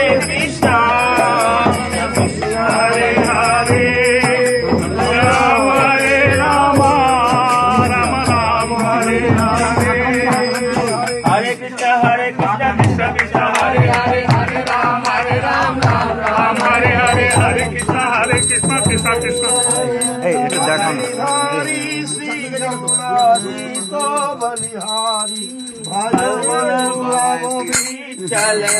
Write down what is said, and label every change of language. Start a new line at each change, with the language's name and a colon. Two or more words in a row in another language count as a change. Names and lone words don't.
Sanskrit: कृष्णा कृष्ण हरे हरे राम हरे राम राम राम हरे हरे हरे कृष्ण कृष्ण कृष्ण हरे हरे हरे राम राम राम हरे हरे हरे कृष्ण कृष्ण कृष्ण
Bangla: এটা দেখো না শ্রী জগন্নাথ বলিহারি ভগবান চল